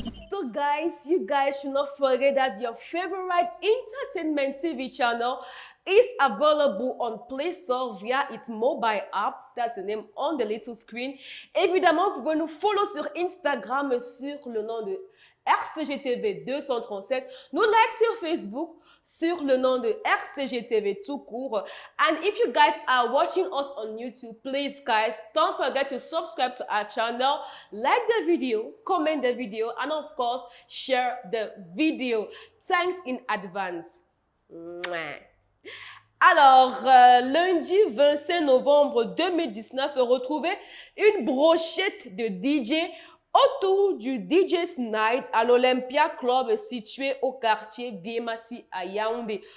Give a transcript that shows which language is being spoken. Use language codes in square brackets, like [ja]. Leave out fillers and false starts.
[en] So guys, you guys should not forget that your favorite entertainment TV channel is available on Play Store via its mobile app. That's the name on the little screen. [fr] Évidemment, vous pouvez nous follow sur Instagram sur le nom de RCGTV 237. Nous like sur Facebook sur le nom de RCGTV tout court. [en] And if you guys are watching us on YouTube, please guys, don't forget to subscribe to our channel, like the video, comment the video, and of course, share the video. Thanks in advance. [fr] Alors, lundi 25 novembre 2019, retrouvez une brochette de DJ autour du DJ's Night à l'Olympia Club situé au quartier Biémassi à Yaoundé.